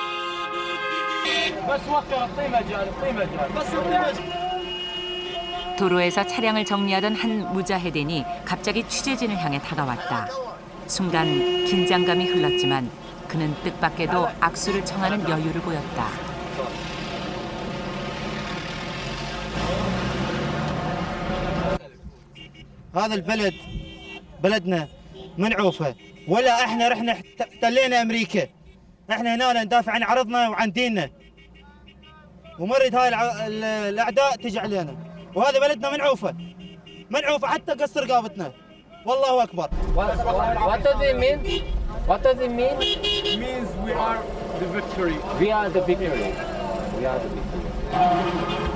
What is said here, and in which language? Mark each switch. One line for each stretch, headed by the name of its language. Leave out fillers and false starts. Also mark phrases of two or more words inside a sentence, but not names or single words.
Korean: 도로에서 차량을 정리하던 한 무자헤딘이 갑자기 취재진을 향해 다가왔다. 순간 긴장감이 흘렀지만 그는 뜻밖에도 악수를 청하는 여유를 보였다.
Arabic: هذا البلد بلدنا منعوفه ولا احنا رحنا احتلينا امريكا. احنا هنا ندافع عن عرضنا وعن ديننا ومرد هاي الاعداء تجي علينا وهذا بلدنا منعوفه حتى قص رقابتنا. والله اكبر.
English: What does it mean? What does it mean? It means we are the victory. We are the victory. We are the victory.